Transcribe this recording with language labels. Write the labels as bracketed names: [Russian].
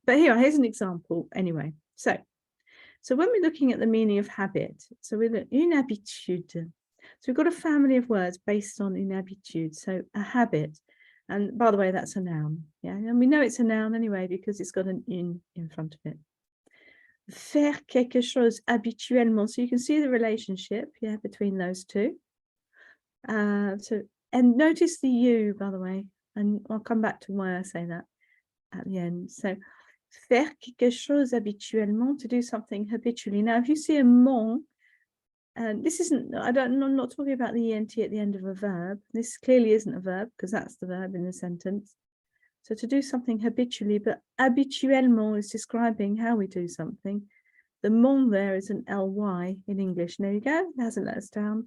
[English] But here's an example anyway. So when we're looking at the meaning of habit, so we're une habitude. So we've got a family of words based on une habitude, so a habit. And by the way, that's a noun. Yeah, and we know it's a noun anyway because it's got an une in front of it. [French] Faire quelque chose habituellement. [English] So you can see the relationship, yeah, between those two. And notice the you, by the way, and I'll come back to why I say that at the end. So [French] faire quelque chose habituellement, [English] to do something habitually. Now, if you see a mon, this isn't, I'm not talking about the ENT at the end of a verb. This clearly isn't a verb because that's the verb in the sentence. So to do something habitually, but habituellement is describing how we do something. The mon there is an ly in English. There you go. It hasn't let us down.